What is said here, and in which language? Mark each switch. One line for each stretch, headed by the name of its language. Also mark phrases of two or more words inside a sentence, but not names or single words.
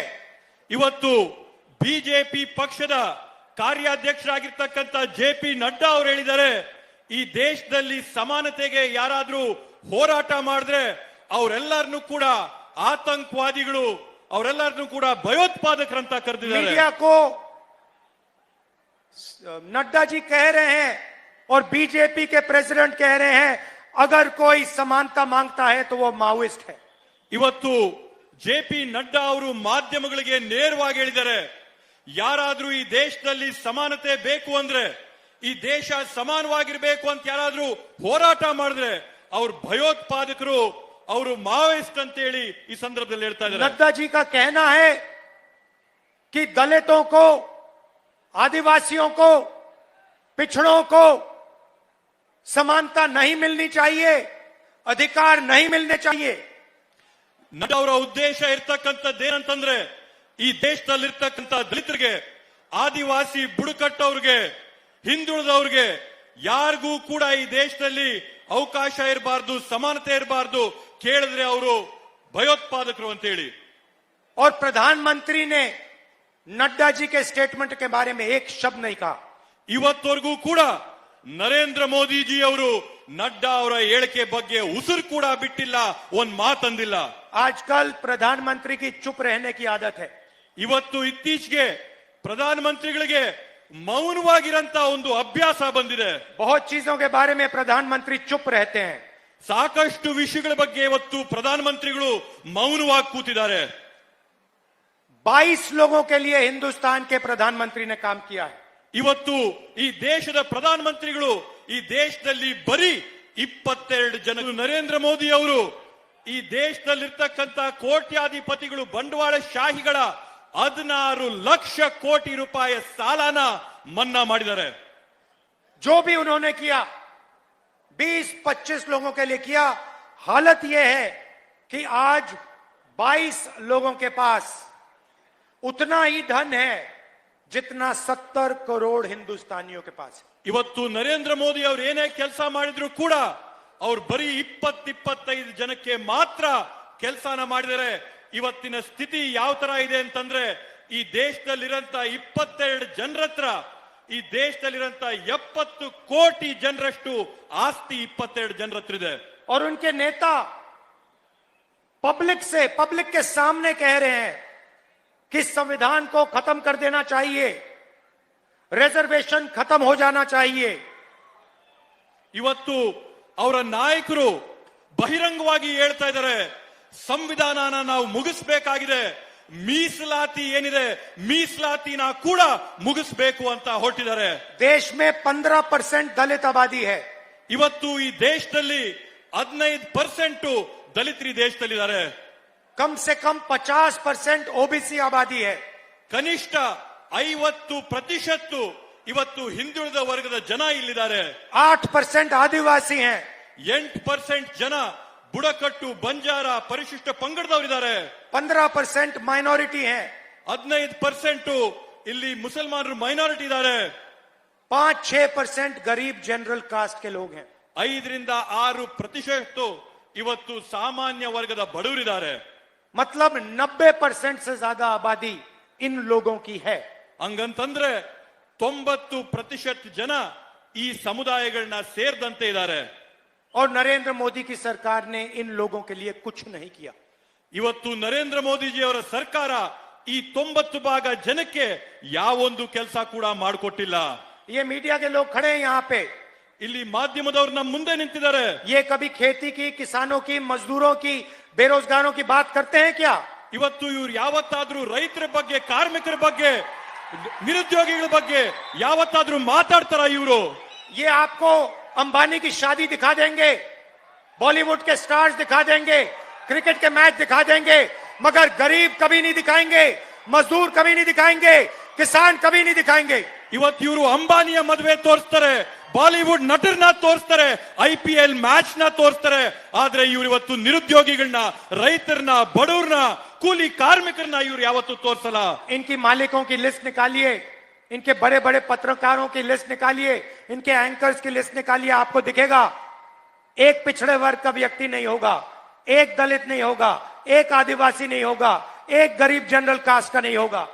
Kannada: ಇವತ್ತು ಬಿಜೆಪಿ ಪಕ್ಷದ ಕಾರ್ಯಾಧ್ಯಕ್ಷರಾಗಿರ್ತಕ್ಕಂಥ ಜೆ.ಪಿ. ನಡ್ಡಾ ಅವರು ಹೇಳಿದ್ದಾರೆ, ಈ ದೇಶದಲ್ಲಿ ಸಮಾನತೆಗೆ ಯಾರಾದ್ರೂ ಹೋರಾಟ ಮಾಡಿದ್ರೆ ಅವರೆಲ್ಲರನ್ನೂ ಕೂಡ ಆತಂಕವಾದಿಗಳು, ಅವರೆಲ್ಲರನ್ನೂ ಕೂಡ ಭಯೋತ್ಪಾದಕರಂತ ಕರೆದಿದ್ದಾರೆ.
Hindi: मीडिया को नड्डा जी कह रहे हैं और बीजेपी के प्रेसिडेंट कह रहे हैं अगर कोई समानता मांगता है तो वो माओइस्ट है.
Kannada: ಇವತ್ತು ಜೆ.ಪಿ. ನಡ್ಡಾ ಅವರು ಮಾಧ್ಯಮಗಳಿಗೆ ನೇರವಾಗಿ ಹೇಳಿದ್ದಾರೆ, ಯಾರಾದ್ರೂ ಈ ದೇಶದಲ್ಲಿ ಸಮಾನತೆ ಬೇಕು ಅಂದ್ರೆ, ಈ ದೇಶ ಸಮಾನವಾಗಿರ್ಬೇಕು ಅಂತ ಯಾರಾದ್ರೂ ಹೋರಾಟ ಮಾಡಿದ್ರೆ ಅವ್ರು ಭಯೋತ್ಪಾದಕರು, ಅವರು ಮಾವೋಯಿಸ್ಟ್ ಅಂತ ಹೇಳಿ ಈ ಸಂದರ್ಭದಲ್ಲಿ ಹೇಳ್ತಾ ಇದ್ದಾರೆ.
Hindi: नड्डा जी का कहना है कि दलितों को, आदिवासियों को, पिछड़ों को समानता नहीं मिलनी चाहिए, अधिकार नहीं मिलने चाहिए.
Kannada: ನಡ್ಡಾ ಅವರ ಉದ್ದೇಶ ಇರ್ತಕ್ಕಂಥದ್ದೇನಂತಂದ್ರೆ, ಈ ದೇಶದಲ್ಲಿರ್ತಕ್ಕಂಥ ದಲಿತರಿಗೆ, ಆದಿವಾಸಿ ಬುಡಕಟ್ಟವ್ರಿಗೆ, ಹಿಂದುಳಿದವ್ರಿಗೆ ಯಾರಿಗೂ ಕೂಡ ಈ ದೇಶದಲ್ಲಿ ಅವಕಾಶ ಇರಬಾರ್ದು, ಸಮಾನತೆ ಇರಬಾರ್ದು, ಕೇಳಿದ್ರೆ ಅವರು ಭಯೋತ್ಪಾದಕರು ಅಂತ ಹೇಳಿ.
Hindi: और प्रधानमंत्री ने नड्डा जी के स्टेटमेंट के बारे में एक शब्द नहीं कहा.
Kannada: ಇವತ್ತವರೆಗೂ ಕೂಡ ನರೇಂದ್ರ ಮೋದಿ ಜಿ ಅವರು ನಡ್ಡಾ ಅವರ ಹೇಳಿಕೆ ಬಗ್ಗೆ ಉಸಿರು ಕೂಡ ಬಿಟ್ಟಿಲ್ಲ, ಒಂದ್ ಮಾತಂದಿಲ್ಲ.
Hindi: आजकल प्रधानमंत्री की चुप रहने की आदत है.
Kannada: ಇವತ್ತು ಇತ್ತೀಚೆಗೆ ಪ್ರಧಾನಮಂತ್ರಿಗಳಿಗೆ ಮೌನವಾಗಿರಂತ ಒಂದು ಅಭ್ಯಾಸ ಬಂದಿದೆ.
Hindi: बहुत चीजों के बारे में प्रधानमंत्री चुप रहते हैं.
Kannada: ಸಾಕಷ್ಟು ವಿಷಯಗಳ ಬಗ್ಗೆ ಇವತ್ತು ಪ್ರಧಾನಮಂತ್ರಿಗಳು ಮೌನವಾಗಿ ಕೂತಿದ್ದಾರೆ.
Hindi: 22 लोगों के लिए हिंदुस्तान के प्रधानमंत्री ने काम किया है.
Kannada: ಇವತ್ತು ಈ ದೇಶದ ಪ್ರಧಾನಮಂತ್ರಿಗಳು ಈ ದೇಶದಲ್ಲಿ ಬರೀ 22 ಜನ. ನರೇಂದ್ರ ಮೋದಿ ಅವರು ಈ ದೇಶದಲ್ಲಿರ್ತಕ್ಕಂಥ ಕೋಟ್ಯಾಧಿಪತಿಗಳು, ಬಂಡವಾಳ ಶಾಹಿಗಳ 16 ಲಕ್ಷ ಕೋಟಿ ರೂಪಾಯಿ ಸಾಲನ ಮನ್ನಾ ಮಾಡಿದ್ದಾರೆ.
Hindi: जो भी उन्होंने किया 20-25 लोगों के लिए किया. हालत यह है कि आज 22 लोगों के पास उतना ही धन है जितना 70 करोड़ हिंदुस्तानियों के पास है.
Kannada: ಇವತ್ತು ನರೇಂದ್ರ ಮೋದಿ ಅವರು ಏನೇ ಕೆಲಸ ಮಾಡಿದ್ರು ಕೂಡ ಅವ್ರು ಬರೀ 20-25 ಜನಕ್ಕೆ ಮಾತ್ರ ಕೆಲಸನ ಮಾಡಿದರೆ. ಇವತ್ತಿನ ಸ್ಥಿತಿ ಯಾವ ತರ ಇದೆ ಅಂತಂದ್ರೆ, ಈ ದೇಶದಲ್ಲಿರಂತ 22 ಜನರ ಹತ್ರ, ಈ ದೇಶದಲ್ಲಿರಂತ 70 ಕೋಟಿ ಜನರಷ್ಟು ಆಸ್ತಿ 22 ಜನರ ಹತ್ರ ಇದೆ.
Hindi: और उनके नेता पब्लिक के सामने कह रहे हैं कि संविधान को खत्म कर देना चाहिए, रिजर्वेशन खत्म हो जाना चाहिए.
Kannada: ಇವತ್ತು ಅವರ ನಾಯಕರು ಬಹಿರಂಗವಾಗಿ ಹೇಳ್ತಾ ಇದ್ದಾರೆ, ಸಂವಿಧಾನನ ನಾವು ಮುಗಿಸ್ಬೇಕಾಗಿದೆ, ಮೀಸಲಾತಿ ಏನಿದೆ ಮೀಸಲಾತಿನ ಕೂಡ ಮುಗಿಸ್ಬೇಕು ಅಂತ ಹೊರಟಿದ್ದಾರೆ.
Hindi: देश में 15% दलित आबादी है.
Kannada: ಇವತ್ತು ಈ ದೇಶದಲ್ಲಿ 15% ದಲಿತರು ದೇಶದಲ್ಲಿದ್ದಾರೆ.
Hindi: कम से कम 50% ओबीसी आबादी है.
Kannada: ಕನಿಷ್ಠ 50% ಇವತ್ತು ಹಿಂದುಳಿದ ವರ್ಗದ ಜನ ಇಲ್ಲಿದ್ದಾರೆ.
Hindi: 8% आदिवासी हैं.
Kannada: 8% ಜನ ಬುಡಕಟ್ಟು, ಬಂಜಾರ, ಪರಿಶಿಷ್ಟ ಪಂಗಡದವರಿದ್ದಾರೆ.
Hindi: 15% माइनॉरिटी हैं.
Kannada: 15% ಇಲ್ಲಿ ಮುಸಲ್ಮಾನರು ಮೈನಾರಿಟಿ ಇದ್ದಾರೆ.
Hindi: 5-6% गरीब
English: general caste
Hindi: के लोग हैं.
Kannada: 5-6% ಇವತ್ತು ಸಾಮಾನ್ಯ ವರ್ಗದ ಬಡವರಿದ್ದಾರೆ.
Hindi: मतलब 90% से ज्यादा आबादी इन लोगों की है.
Kannada: ಹಂಗಂತಂದ್ರೆ 90% ಜನ ಈ ಸಮುದಾಯಗಳನ್ನ ಸೇರಿದಂತೆ ಇದ್ದಾರೆ.
Hindi: और नरेंद्र मोदी की सरकार ने इन लोगों के लिए कुछ नहीं किया.
Kannada: ಇವತ್ತು ನರೇಂದ್ರ ಮೋದಿಜಿ ಅವರ ಸರ್ಕಾರ ಈ 90% ಜನಕ್ಕೆ ಯಾವೊಂದು ಕೆಲಸ ಕೂಡ ಮಾಡಿಕೊಟ್ಟಿಲ್ಲ.
Hindi: ये मीडिया के लोग खड़े हैं यहाँ पे.
Kannada: ಇಲ್ಲಿ ಮಾಧ್ಯಮದವರು ನಮ್ಮ ಮುಂದೆ ನಿಂತಿದ್ದಾರೆ.
Hindi: ये कभी खेती की, किसानों की, मजदूरों की, बेरोजगारों की बात करते हैं क्या?
Kannada: ಇವತ್ತು ಇವ್ರು ಯಾವತ್ತಾದ್ರೂ ರೈತರ ಬಗ್ಗೆ, ಕಾರ್ಮಿಕರ ಬಗ್ಗೆ, ನಿರುದ್ಯೋಗಿಗಳ ಬಗ್ಗೆ ಯಾವತ್ತಾದ್ರೂ ಮಾತಾಡ್ತಾರ ಇವರು?
Hindi: ये आपको अंबानी की शादी दिखा देंगे, बॉलीवुड के स्टार्स दिखा देंगे, क्रिकेट के मैच दिखा देंगे, मगर गरीब कभी नहीं दिखाएंगे, मजदूर कभी नहीं दिखाएंगे, किसान कभी नहीं दिखाएंगे.
Kannada: ಇವತ್ತು ಇವರು ಅಂಬಾನಿಯ ಮದುವೆ ತೋರಿಸ್ತಾರೆ, ಬಾಲಿವುಡ್ ನಟರನ್ನ ತೋರಿಸ್ತಾರೆ, IPL ಮ್ಯಾಚ್ ನ ತೋರಿಸ್ತಾರೆ. ಆದ್ರೆ ಇವ್ರು ಇವತ್ತು ನಿರುದ್ಯೋಗಿಗಳನ್ನ, ರೈತರನ್ನ, ಬಡವ್ರನ್ನ, ಕೂಲಿ ಕಾರ್ಮಿಕರನ್ನ ಇವ್ರು ಯಾವತ್ತೂ ತೋರಿಸಲ್ಲ.
Hindi: इनकी मालिकों की लिस्ट निकालिए, इनके बड़े बड़े पत्रकारों की लिस्ट निकालिए, इनके एंकर्स की लिस्ट निकालिए, आपको दिखेगा एक पिछड़े वर्ग का व्यक्ति नहीं होगा, एक दलित नहीं होगा, एक आदिवासी नहीं होगा, एक गरीब
English: general caste
Hindi: का नहीं होगा.